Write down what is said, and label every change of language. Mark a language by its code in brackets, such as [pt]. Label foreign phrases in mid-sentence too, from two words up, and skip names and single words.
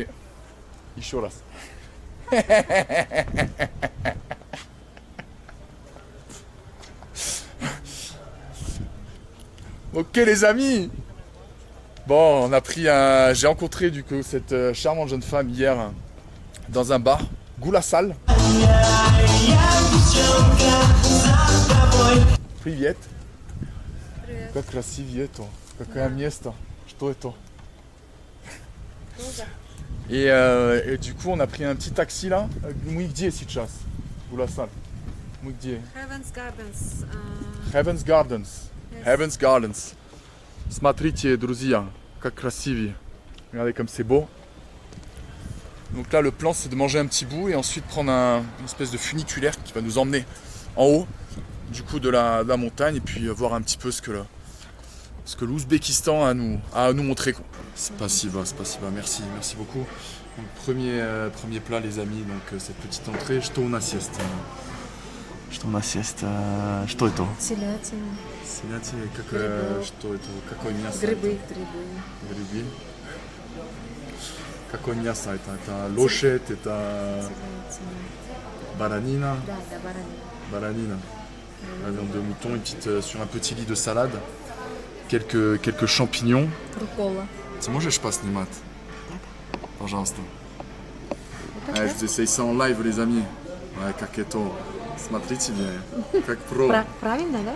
[fr] Icholas. Ok les amis. Bon, on a pris un... J'ai rencontré du coup cette charmante jeune femme hier dans un bar, Gulassal. [ru] Привет. Привет. Как красивее это. Какое место. Что это? [fr] Et du coup, on a pris un petit taxi là. [ru] Мы где сейчас? Gulassal. Мы где? Heaven's Gardens. Heaven's Gardens. Yes. Heaven's Gardens. Смотрите, друзья, как красивее. [fr] Regardez comme c'est beau. Donc là, le plan, c'est de manger un petit bout et ensuite prendre une espèce de funiculaire qui va nous emmener en haut, du coup, de la montagne et puis voir un petit peu ce que l'Ouzbékistan a à nous montrer. Spasiba, merci beaucoup. Donc, premier plat, les amis, donc cette petite entrée. [ru] Что у нас есть? Что это? Телятина. Что это? Какое мясо? Грибы. Грибы. Какое мясо это? Это лошадь, это баранина. Да, баранина. [fr] Baranine. La viande de mouton, sur un petit lit de salade. Quelques champignons. [ru] Рукола. Ты можешь поснимать? Пожалуйста. [fr] Je vous essaye ça en live, les amis. Ouais, [ru] как это. Смотрите bien. Как про. Правильно, да?